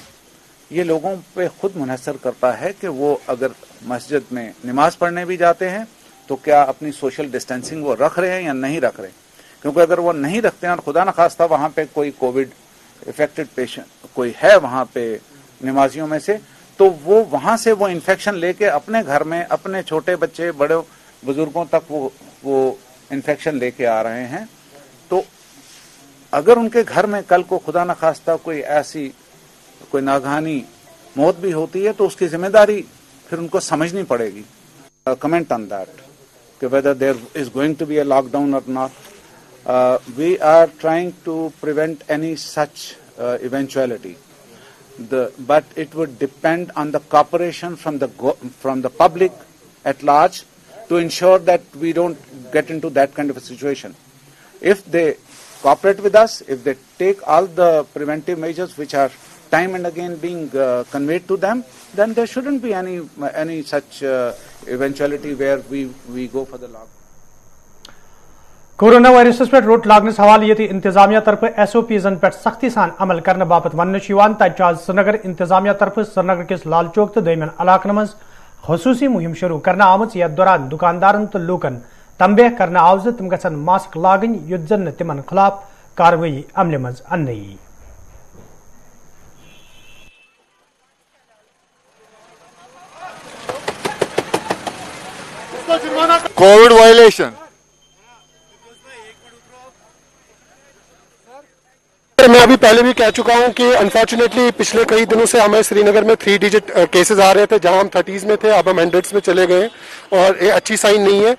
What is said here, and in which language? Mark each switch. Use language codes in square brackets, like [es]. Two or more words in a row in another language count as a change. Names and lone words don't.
[hi] ये लोगों पे खुद मुनहसर करता है कि वो अगर मस्जिद में नमाज पढ़ने भी जाते हैं तो क्या अपनी [en] social distancing [hi] वो रख रहे हैं या नहीं रख रहे, क्योंकि अगर वो नहीं रखते हैं और खुदा न खास्ता वहां पे कोई [en] Covid affected patient [hi] कोई है वहां पे नमाजियों में से, तो वो वहां से वो इन्फेक्शन लेके अपने घर में अपने छोटे बच्चे बड़े बुजुर्गों तक वो इन्फेक्शन लेके आ रहे हैं। तो अगर उनके घर में कल को खुदा न खास्ता कोई नागहानी मौत भी होती है तो उसकी जिम्मेदारी फिर उनको समझनी पड़ेगी। [en] comment on that कि whether there is going to be a lockdown और not, we are trying to prevent any such eventuality, but it would depend on the cooperation from the public at large to ensure that we don't get into that kind of a situation. If they cooperate with us, if they take all the preventive measures which are time and again being conveyed to them, then there shouldn't be any such eventuality where we go for the lockdown. [ks] कोरोना वायरस पे रोट लागनस हवाले ये इंतजामिया तरफ SOPs पे सख्ती सान अमल करने बापत वन तज श्रीनगर इंतजामिया तरफ श्रीनगर किस लाल चौक तो दमन इलाकन मज खसूसी मुहिम शुरू करना आमच यथ दौरान दुकानदारन तो लूकन तंबेह करना आव तम गसन मास्क लागन युत जन तिमन खिलाफ कार्रवाई अमल मज अन्नई। [en] Covid violation [hi] मैं अभी पहले भी कह चुका हूं कि अनफॉर्चुनेटली पिछले कई दिनों से हमें श्रीनगर में [en] 3 digit cases [hi] आ रहे थे, जहां हम 30s में थे अब हम 100s में चले गए और ये अच्छी साइन नहीं है।